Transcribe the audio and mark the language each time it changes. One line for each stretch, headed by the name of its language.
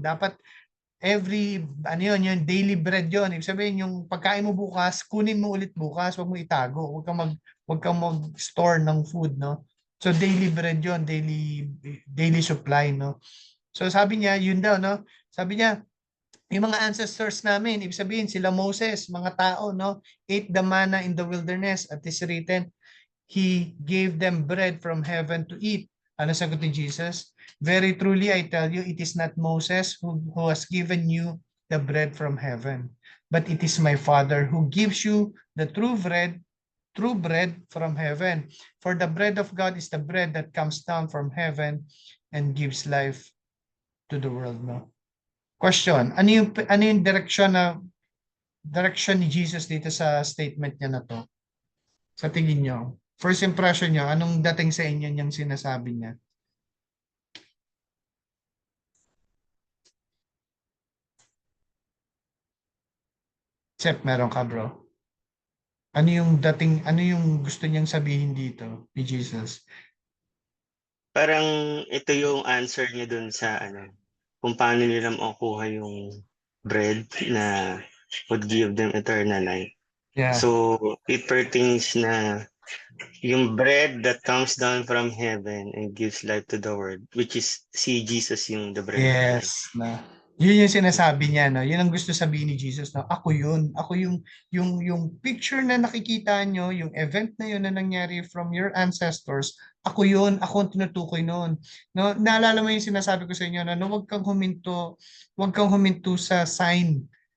Filipino: Dapat yung daily bread yun. Ibig sabihin, yung pagkain mo bukas, kunin mo ulit bukas, wag mo itago. Wag kang mag-store ng food, no? So, daily bread yun, daily supply, no? So, sabi niya, yun daw, no? Sabi niya, yung mga ancestors namin, ibig sabihin, sila Moses, mga tao, no?
English: Ate the manna in the wilderness at is written, He gave them bread from heaven to eat.
Filipino: Ano sagot ni Jesus?
English: Very truly, I tell you, it is not Moses who has given you the bread from heaven, but it is my Father who gives you the true bread from heaven. For the bread of God is the bread that comes down from heaven and gives life to the world.
Filipino: No? Question, ano yung direction ni Jesus dito sa statement niya na to? Sa tingin nyo? First impression nyo, anong dating sa inyo niyang sinasabi niya? Sep, meron ka bro? Ano yung gusto niyang sabihin dito ni Jesus? Parang ito yung answer niya dun sa kung paano nila makukuha yung bread na
English: would give them eternal life. Yeah. So it pertains na yung bread that comes down from heaven and gives life to the world, which is si Jesus yung the bread of life.
Filipino: Yes, na. Yun yung sinasabi niya, no. Yun ang gusto sabihin ni Jesus, no. Ako yun. Ako yung picture na nakikita nyo, yung event na yun na nangyari
English: from your ancestors.
Filipino: Ako yun. Ako ang tinutukoy noon. No, naalala mo yung sinasabi ko sa inyo na no, huwag kang huminto sa sign.